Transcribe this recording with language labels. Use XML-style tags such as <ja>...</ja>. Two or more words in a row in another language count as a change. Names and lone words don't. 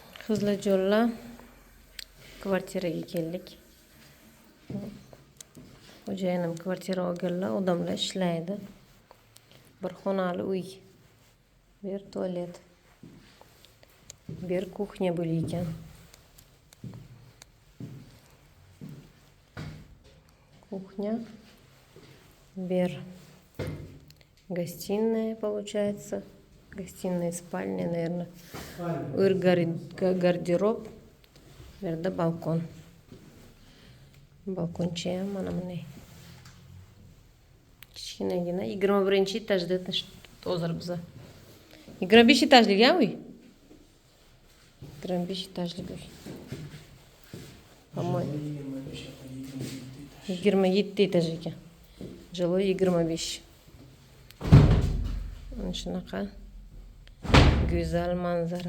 <uz>Qizlar jo'lla kvartiraga keldik. Xo'jayinim kvartira olganlar, odamlar ishlaydi. Bir xonali uy. Bu yer tualet. Bu yer kuxnya bo'lgan.</uz> <ru>Кухня.</ru> <uz>Bir.</uz> <ru>Гостиная получается. Гостиная, спальня, наверное. Гардероб.</ru> <uz>Birda balkon. Balkoncha mana bunday. Kichkinagina 21-etajda hozir biz. 25 etajlik uy. 25 etajlik uy.</uz> <ru>По-моему</ru> <uz>27 etaj ekan.</uz> <ru>Жилой 25.</ru> <uz>Mana shunaqa go'zal manzara.</uz>